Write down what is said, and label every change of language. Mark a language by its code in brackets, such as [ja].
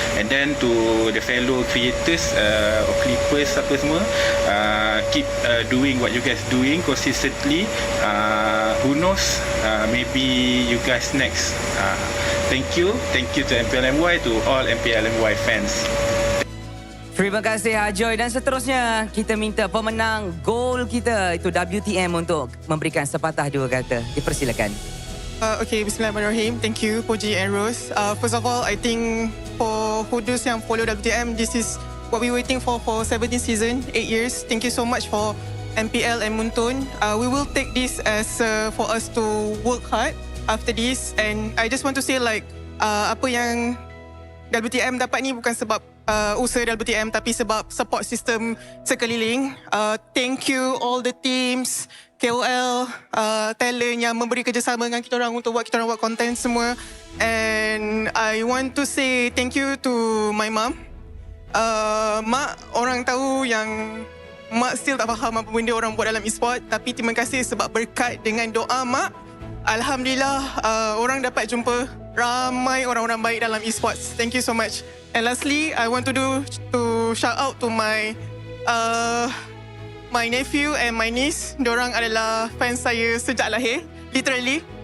[en] And then to the fellow creators or clippers [ms] apa semua, [en] keep doing what you guys doing consistently. Who knows, maybe you guys next. Thank you to MPLMY, to all MPLMY fans. [ms] Terima kasih Ajoy, dan seterusnya kita minta pemenang gol kita itu WTM untuk memberikan sepatah dua kata. Dipersilakan. [en] Okay, Bismillahirrahmanirrahim. Thank you, Puji and Rose. First of all, I think for those [ms] yang [en] follow WTM, this is what we're waiting for 17 season, 8 years. Thank you so much for MPL and Muntun. We will take this as for us to work hard after this, and I just want to say like [ms] apa yang WTM dapat ni bukan sebab usaha WTM tapi sebab support system sekeliling. [en] Thank you all the teams, KOL, talent [ms] yang memberi kerjasama dengan kita orang untuk buat content semua. [en] And I want to say thank you to my mom. [ms] Mak, orang tahu yang Mak [en] still [ms] tak faham apa benda orang buat dalam e-sport, tapi terima kasih sebab berkat dengan doa Mak, Alhamdulillah orang dapat jumpa ramai orang-orang baik dalam e-sports. [en] Thank you so much. And lastly, I want to shout out to my nephew and my niece. [ms] Diorang adalah fans saya sejak lahir, [en] literally.